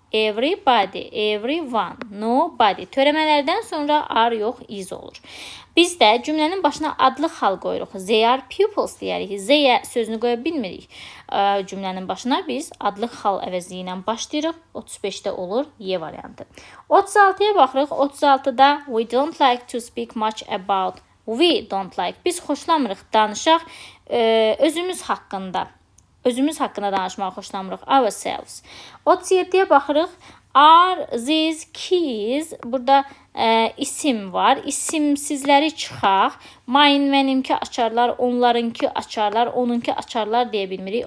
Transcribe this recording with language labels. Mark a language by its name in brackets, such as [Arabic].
[English] Everybody, everyone, nobody. [Azerbaijani] Törəmələrdən sonra are yox, is olur. Biz də cümlənin başına adlı xal qoyuruq. [English] They are pupils [Azerbaijani] deyərik. They sözünü qoya bilmirik. Cümlənin başına biz adlı xal əvəzliyi ilə başlayırıq. 35-də olur Y variantı. 36-ya baxırıq. [English] 36-da we don't like to speak much about. We don't like. [Azerbaijani] Biz xoşlamırıq danışaq özümüz haqqında. Özümüz haqqında danışmağı xoşlamırıq. [English] Ourselves. [Azerbaijani] 37-yə baxırıq. [English] Are these keys? [Azerbaijani] Burada isim var. İsimsizləri çıxaq. Mine, mənimki açarlar, onlarınki açarlar, onunki açarlar deyə bilmirik.